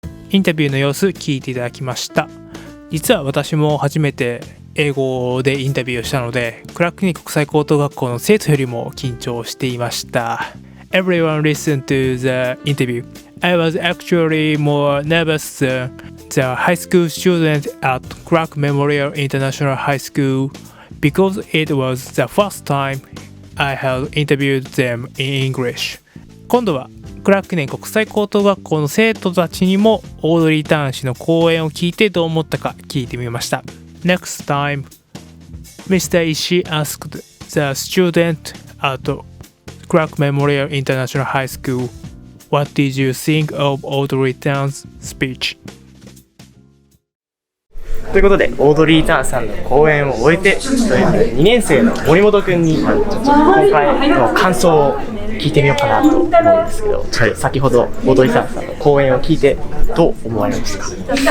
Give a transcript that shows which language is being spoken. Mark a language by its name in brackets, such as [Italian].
[Japanese] インタビューの様子聞いていただきました。実は私も初めて英語でインタビューをしたので、クラーク記念国際高等学校の生徒よりも緊張していました。 [English] Everyone listened to the interview. I was actually more nervous than the high school student at Clark Memorial International High School because it was the first time I had interviewed them in English. [Japanese] 今度はクラーク記念国際高等学校の生徒たちにもオードリー・ターン氏の講演を聞いてどう思ったか聞いてみました。 [English] Next time, Mr. Ishii asked the student at Clark Memorial International High School, What did you think of Audrey Tang's speech? [Japanese] ということで、オードリー・ターンさんの講演を終えて、2年生の森本くんに今回の感想を聞いてみようかなと思うんですけど、ちょっと先ほどオードリー・ターンさんの講演を聞いてどう思われましたか？